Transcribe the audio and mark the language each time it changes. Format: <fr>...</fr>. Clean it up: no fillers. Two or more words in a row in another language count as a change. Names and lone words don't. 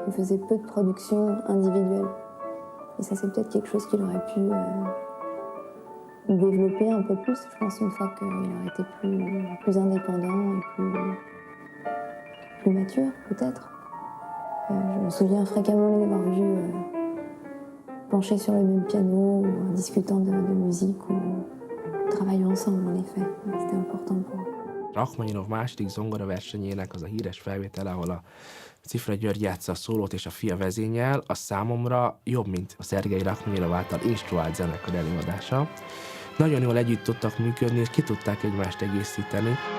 <fr>Il faisait peu de productions individuelles. Et ça, c'est peut-être quelque chose qu'il aurait pu développer un peu plus, je pense, une fois qu'il aurait été plus indépendant et plus mature, peut-être. Je me souviens fréquemment les avoir vus penchés sur le même piano, ou discutant de musique, ou travaillant ensemble, en effet. C'était important pour eux.</fr> <hu>Rachmaninov második zongoraversenyének az a híres felvétele, ahol a Cifra György játsza a szólót és a fia vezényel, az számomra jobb, mint a Szergej Rachmaninov által instruált zenekar előadása. Nagyon jól együtt tudtak működni, és ki tudták egymást egészíteni.</hu>